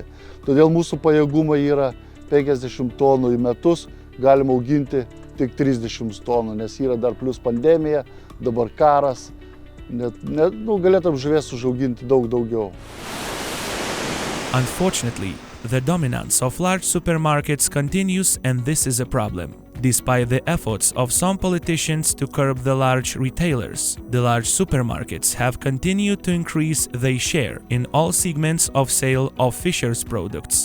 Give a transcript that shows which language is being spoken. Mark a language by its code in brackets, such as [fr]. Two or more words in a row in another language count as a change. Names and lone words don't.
[lt] Todėl mūsų pajėgumai yra 50 tonų į metus, galima auginti tik 30 tonų, nes yra dar plus pandemija, dabar karas, galėtum žuvies užauginti daug daugiau. [en] Unfortunately, the dominance of large supermarkets continues, and this is a problem. Despite the efforts of some politicians to curb the large retailers, the large supermarkets have continued to increase their share in all segments of sale of fishers' products.